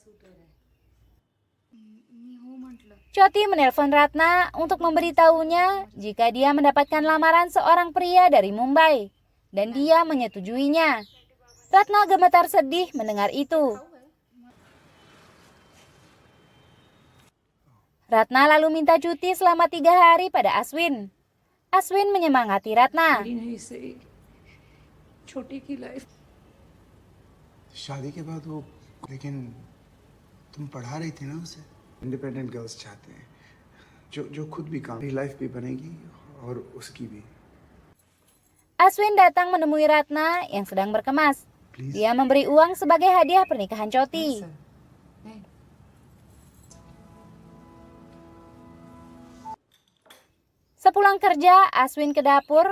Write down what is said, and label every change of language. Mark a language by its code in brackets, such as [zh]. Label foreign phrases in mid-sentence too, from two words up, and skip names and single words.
[id] Choti menelpon Ratna untuk memberitahunya jika dia mendapatkan lamaran seorang pria dari Mumbai dan dia menyetujuinya. Ratna gemetar sedih mendengar itu. Ratna lalu minta cuti selama 3 hari pada Aswin. Aswin menyemangati Ratna. [hi] शादी के बाद वो लेकिन तुम पढ़ा रही थी ना उसे [en] independent girls [hi] चाहते हैं जो खुद भी काम लाइफ भी बनेगी और उसकी भी. [id] Aswin datang menemui Ratna yang sedang berkemas. Dia memberi uang sebagai hadiah pernikahan Choti. Sepulang kerja, Aswin ke dapur.